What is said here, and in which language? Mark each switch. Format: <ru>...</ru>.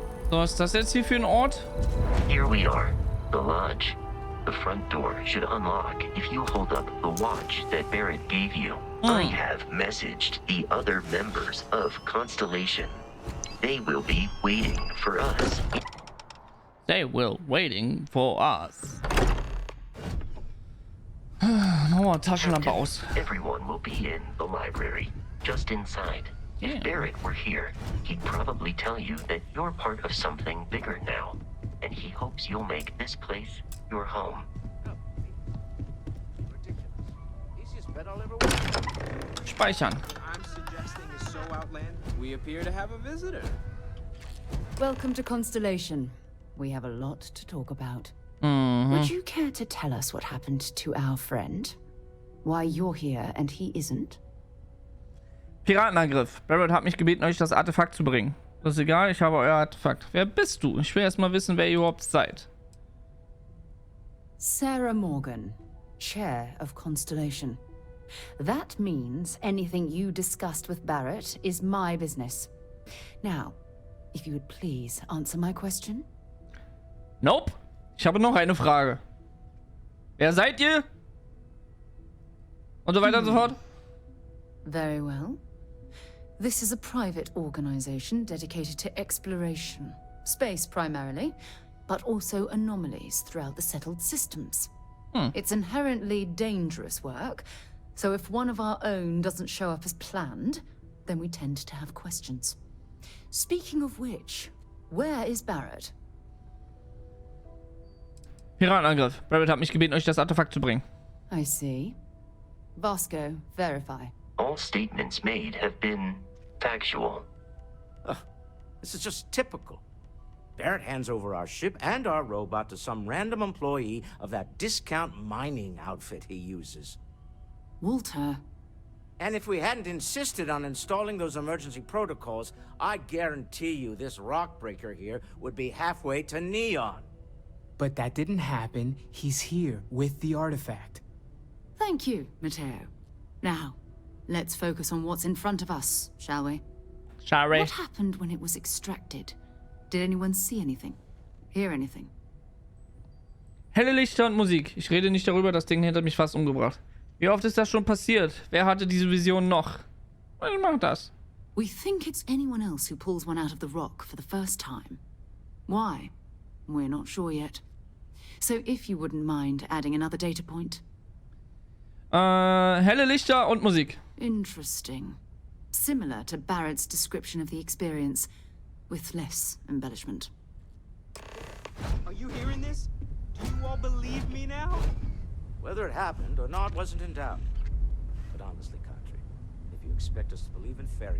<de>So, was ist das jetzt hier für ein Ort?</de> <en>Here we are, the lodge. The front door should unlock if you hold up the watch that Barrett gave you. I have messaged the other members of Constellation. They will be waiting for us. They will waiting for us.</en> <de>Nochmal Taschenlampe aus.</de> <en>Everyone will be in the library, just inside. If Barrett were here, he'd probably tell you that you're part of something bigger now, and he hopes you'll make this place your home.</en> <de>Speichern.</de> <en>I'm suggesting is so outlandish. We appear to have a visitor. Welcome to Constellation. We have a lot to talk about. Mhm. Would you care to tell us what happened to our friend? Why you're here and he isn't?</en> <de>Piratenangriff. Barrett hat mich gebeten, euch das Artefakt zu bringen. Das ist egal, ich habe euer Artefakt. Wer bist du? Ich will erst mal wissen, wer ihr überhaupt seid.</de> <en>Sarah Morgan, Chair of Constellation. That means anything you discussed with Barrett is my business. Now, if you would please answer my question. Nope.</en> <de>Ich habe noch eine Frage. Wer seid ihr? Und so weiter und so fort.</de> <en>Very well. This is a private organization dedicated to exploration. Space primarily, but also anomalies throughout the settled systems. It's inherently dangerous work, so if one of our own doesn't show up as planned, then we tend to have questions. Speaking of which, where is Barrett?</en> <de>Piratenangriff. Barrett hat mich gebeten, euch das Artefakt zu bringen.</de> <en>I see. Vasco, verify. All statements made have been factual. This is just typical. Barrett hands over our ship and our robot to some random employee of that discount mining outfit he uses. Walter, And if we hadn't insisted on installing those emergency protocols, I guarantee you this rock breaker here would be halfway to Neon. But that didn't happen. He's here with the artifact. thank you, Matteo. Now, let's focus on what's in front of us, shall we? Sorry. What happened when it was extracted? Did anyone see anything? Hear anything?</en> <de>Helle Lichter und Musik. Ich rede nicht darüber, das Ding hätte mich fast umgebracht. Wie oft ist das schon passiert? Wer hatte diese Vision noch? Ich mach das.</de> <en>We think it's anyone else who pulls one out of the rock for the first time. Why? We're not sure yet. So if you wouldn't mind adding another data point.</en> <de>Helle Lichter und Musik.</de> <en>Interesting. Similar to Barrett's description of the experience, with less embellishment. Are you hearing this? Do you all believe me now? Whether it happened or not wasn't in doubt. But honestly, Country, if you expect us to believe in fairy</en>